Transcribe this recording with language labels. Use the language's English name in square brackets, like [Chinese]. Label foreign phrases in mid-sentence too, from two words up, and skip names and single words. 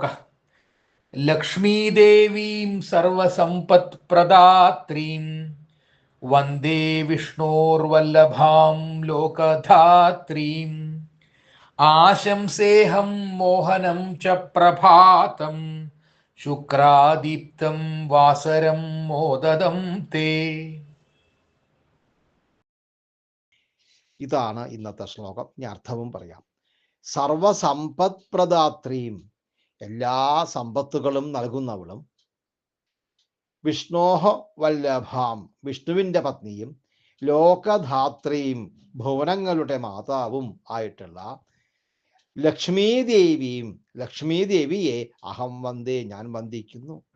[Sanskrit] लक्ष्मीदेवीं सर्वसम्पत्प्रदात्रीं वन्दे विष्णोर्वल्लभां लोकधात्रीम् आशंसेऽहं मोहनं च प्रभातं शुक्रादीप्तं वासरं मोददं ते। [Malayalam] ഇതാണ് ഇന്നത്തെ ശ്ലോകം. ഇനി അർത്ഥവും പറയാം. സർവസമ്പത്പ്രദാത്രീം, എല്ലാ സമ്പത്തുകളും നൽകുന്നവളും, [Sanskrit] विष्णोः वल्लभाम्, [Malayalam] വിഷ്ണുവിൻ്റെ പത്നിയും, ലോകധാത്രീം, ഭുവനങ്ങളുടെ മാതാവും ആയിട്ടുള്ള ലക്ഷ്മീദേവിയും, ലക്ഷ്മീദേവിയെ [Sanskrit] अहं वन्दे, [Malayalam] ഞാൻ വന്ദിക്കുന്നു.